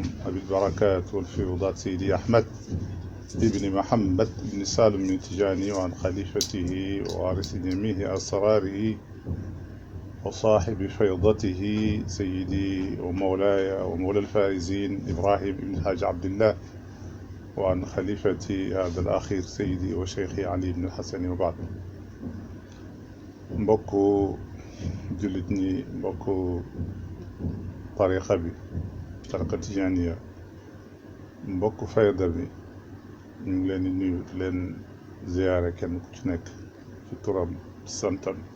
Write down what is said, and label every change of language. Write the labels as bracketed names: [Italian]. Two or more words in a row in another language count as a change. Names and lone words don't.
[Arabic] أبي البركات والفيوضات سيدي أحمد ابن محمد بن سالم بن تجاني وعن خليفته ووارث جميع أسراره وصاحب فيضته سيدي ومولاي ومولى الفائزين إبراهيم بن الحاج عبد الله وعن خليفتي هذا الأخير سيدي وشيخي علي بن الحسن وبعد. [Wolof] mbokku jullit ñi mbokku tariqa bi tariqa tijaaniya mbokku fayda bi ñu ngi leen di nuyu leen ziyaare kenn ku ci nekk ci turam santam